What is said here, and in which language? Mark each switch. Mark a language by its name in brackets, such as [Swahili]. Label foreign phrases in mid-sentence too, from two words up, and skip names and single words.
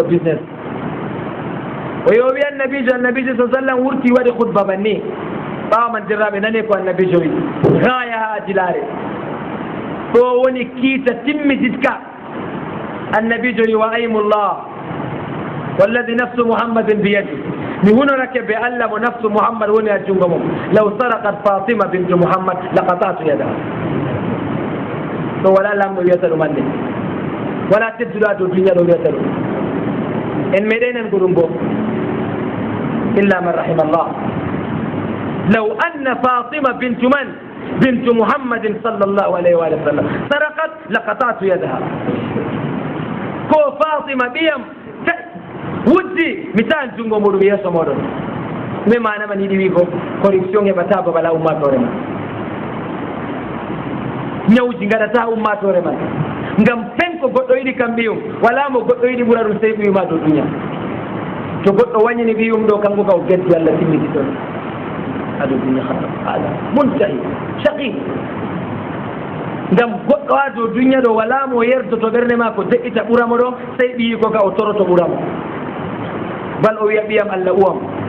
[Fula] business o yowi annabijo sallam wurti waɗi khutba banni ɓawa man dirraɓe nani ko annabijo wi gaya ha dilare ɗo woni kiita timmititka annabijo wi wa [Arabic] ايم الله والذي نفس محمد بيده [Fula] mi hunorake be allah mo nafsu muhammad woni ha jungo mum [Arabic] لو سرقت فاطمة بنت محمد لقطعت يدها [Fula] ɗo wala lamɗo wiyata ɗum hande wala tedduɗa dow duniya ɗo wiyata ɗum en meɗenen ko ɗum bo [Arabic] إلا من رحم الله لو أن فاطمة بنت من بنت محمد صلى الله عليه وسلم سرقت لقطعت يدها [Fula] ko fatima ɓiyam wujji mi taan jungo muɗum yeeso moɗon ɗume manaman yiɗi wi ko corruption heɓata babala ummatore man ñawji gaɗata ummatore man ngam fen ko goɗɗo yiɗi kam ɓiyum wala mo goɗɗo yiɗi ɓura ɗum sey ɓiyuma dow duniya to goɗɗo wañini ɓiyum ɗo kanko ka o geddi allah timmiti ɗon aɗo duniya haala muntahi shaqi ngam goɗɗo ha dow duniya ɗo wala mo yerdoto ɓernde ma ko deƴƴita ɓuramo ɗo sey ɓiyi ko ka o toroto ɓuramo bal o wiya ɓiyam allah uwam